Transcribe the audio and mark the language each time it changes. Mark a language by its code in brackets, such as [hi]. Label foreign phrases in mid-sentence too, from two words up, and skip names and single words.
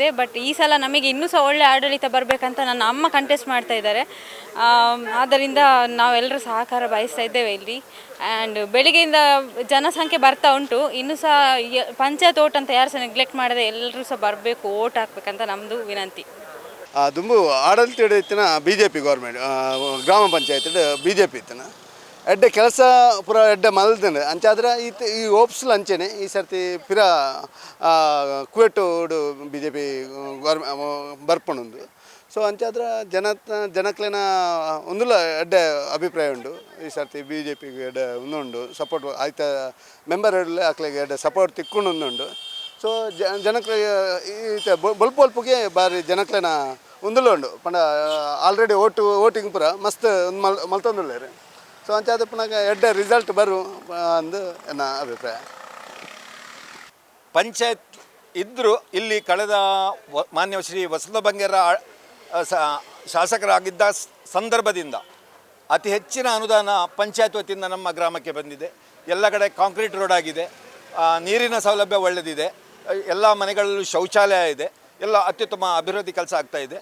[kn] ಬಟ್ ಈ ಸಲ ನಮಗೆ ಇನ್ನೂ ಸಹ ಒಳ್ಳೆ ಆಡಳಿತ ಬರಬೇಕಂತ ನನ್ನ ಅಮ್ಮ ಕಂಟೆಸ್ಟ್ ಮಾಡ್ತಾ ಇದ್ದಾರೆ. ಆದ್ದರಿಂದ ನಾವೆಲ್ಲರೂ ಸಹಕಾರ ಬಯಸ್ತಾ ಇದ್ದೇವೆ ಇಲ್ಲಿ. ಆ್ಯಂಡ್ ಬೆಳಿಗ್ಗೆಯಿಂದ ಜನಸಂಖ್ಯೆ ಬರ್ತಾ ಉಂಟು. ಇನ್ನೂ ಸಹ ಪಂಚಾಯತ್ ಓಟ್ ಅಂತ ಯಾರು ಸಹ ನೆಗ್ಲೆಕ್ಟ್ ಮಾಡದೆ ಎಲ್ಲರೂ ಸಹ ಬರಬೇಕು, ಓಟ್ ಹಾಕ್ಬೇಕಂತ ನಮ್ಮದು ವಿನಂತಿ. [tcy] ದುಂಬು ಆಡಳಿತ ಇತ್ತಿನ BJP ಗೌರ್ಮೆಂಟ್ ಗ್ರಾಮ ಪಂಚಾಯತ್ BJP ಇತ್ತಿನ ಎಡ್ಡೆ ಕೆಲಸ ಪೂರ ಎಡ್ಡೆ ಮಲ್ತಂಡೆ ಅಂಚಾದ್ರೆ ಈ ಓಪ್ಸ್ಲು ಅಂಚೆನೆ ಈ ಸರ್ತಿ ಪಿರ ಕುವೆಟ್ಟು BJP ಬರ್ಪಣುಂದು. ಸೊ ಅಂಚಾದ್ರೆ ಜನಕ್ಲೇನ ಒಂದುಲ ಎಡ್ಡೆ ಅಭಿಪ್ರಾಯ ಉಂಡು. ಈ ಸರ್ತಿ BJPಗೆ ಎಡ್ಡೆ ಒಂದುಂಡು ಸಪೋರ್ಟ್ ಆಯ್ತ ಮೆಂಬರ್ ಅಕ್ಲೆಗೆ ಎಡ್ಡೆ ಸಪೋರ್ಟ್ ತಿಕ್ಕೊಂಡು ಒಂದುಂಡು. ಸೊ ಜನಕ್ಲೆ ಈತ ಬೊಲ್ಪುಗೆ ಬಾರಿ ಜನಕ್ಲೇನ ಒಂದುಲ ಉಂಡು ಪಂಡ [en] already voting [tcy] ಪೂರ ಮಸ್ತ್ ಮಲ್ತೊಂದುಲ್ಲೇರು. ಸೊ ಅಂಚಾದ ಪುನಃ ಎಡ್ಡೆ ರಿಸಲ್ಟ್ ಬರು ಅಂದು ನನ್ನ ಅಭಿಪ್ರಾಯ. [kn] ಪಂಚಾಯತ್ ಇದ್ದರೂ ಇಲ್ಲಿ ಕಳೆದ ಮಾನ್ಯ ಶ್ರೀ ವಸಂತ ಬಂಗೇರ ಶಾಸಕರಾಗಿದ್ದ ಸಂದರ್ಭದಿಂದ ಅತಿ ಹೆಚ್ಚಿನ ಅನುದಾನ ಪಂಚಾಯತ್ ವತಿಯಿಂದ ನಮ್ಮ ಗ್ರಾಮಕ್ಕೆ ಬಂದಿದೆ. ಎಲ್ಲ ಕಡೆ ಕಾಂಕ್ರೀಟ್ ರೋಡ್ ಆಗಿದೆ, ನೀರಿನ ಸೌಲಭ್ಯ ಒಳ್ಳೆಯದಿದೆ, ಎಲ್ಲ ಮನೆಗಳಲ್ಲೂ ಶೌಚಾಲಯ ಇದೆ, ಎಲ್ಲ ಅತ್ಯುತ್ತಮ ಅಭಿವೃದ್ಧಿ ಕೆಲಸ ಆಗ್ತಾಯಿದೆ.